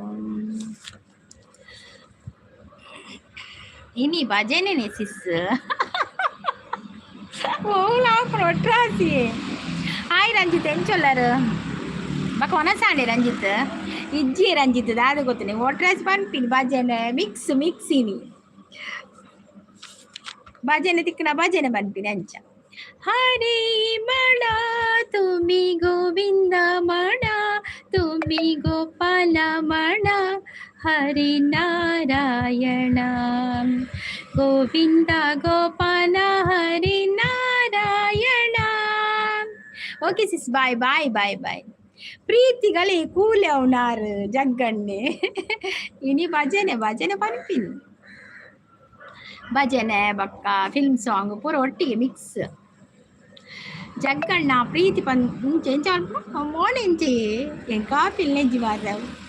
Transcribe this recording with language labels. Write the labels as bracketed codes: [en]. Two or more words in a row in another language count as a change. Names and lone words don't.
[tcy] ಇನಿ ಭಜನೆ ಸಿಸ್ ಒಟ್ರಾಸಿ. ಹಾಯ್ ರಂಜಿತ್ ಎಂಚೊಲ್ಲರು ಬಕ ಒನಸಾಂಡೆ ರಂಜಿತ್ ಇಜ್ಜಿ ರಂಜಿತ್ ದಾದ ಗೊತ್ತನೆ ಒಟ್ರಾಸಿ ಪನ್ಪಿನಿ ಭಜನೆ ಮಿಕ್ಸಿನಿ ಭಜನೆ ತಿಕ್ಕನ ಭಜನೆ ಪನ್ಪಿನಿ ಅಂಚ. [bn] হরি মন তুমি গোবিন্দ মন তুমি গোপাল মন হরি নারায়ণ গোবিন্দ গোপাল হরি নারায়ণ. [en] okay sis, [tcy] ಬಾಯ್. ಪ್ರೀತಿಗಳೇ ಕೂಲೆ ಅವನಾರು ಜಗ್ಗಣ್ಣೆ. ಇನಿ ಭಜನೆ ಪನ್ಪಿನಿ ಭಜನೆ ಬಕ್ಕ [en] film song [tcy] ಪೂರ ಒಟ್ಟಿಗೆ ಮಿಕ್ಸ್. ಜಗ್ಗಣ್ಣ ಪ್ರೀತಿ ಎಂಚ ಮೋನೆಂಚಿ ಎನ್ ಕಾಫಿಲ್ ನೆಜ್ಜಿ ಮಾರ್ರವು.